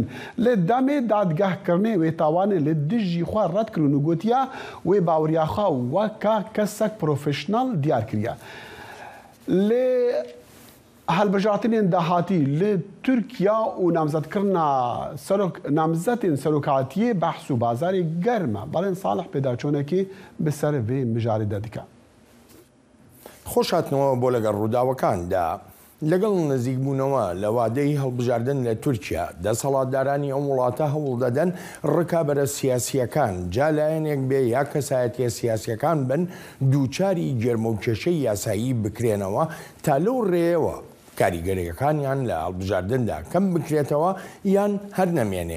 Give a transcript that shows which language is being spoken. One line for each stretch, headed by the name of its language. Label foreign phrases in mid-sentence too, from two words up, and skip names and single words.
Kurdish: Li demê dadgehkirinê wê tawanê li dijî xwe red kirin û gotiye wê baweriya xwe weka kesek profesyonel diyar kiriye. Lê helbijartinên dehatî li Tirkiya û namzetkirina namzetên serokatiyê behs û bazarê germ e. Belên Salih pêdaçûnekê bi ser vê mijarê de dike.
Central Kurdish: خۆش هاتنەوە بۆ لەگەڵ ڕووداوەکاندا لەگەڵ نزیکبوونەوە لە وادەی هەڵبژاردن لە تورکیا دەسەڵاتدارانی ئەم وڵاتە هەوڵ دەدەن ڕکابەرە سیاسیەکان جا لایەنێک بێ یا کەسایەتیە سیاسیەکان بن دووچاری گەرمە و کێشەی یاسایی بکرێنەوە تا لەو ڕێەوە کاریگەریەکانیان لە هەڵبژاردندا کەم بکرێتەوە یان هەر نەمێنێ.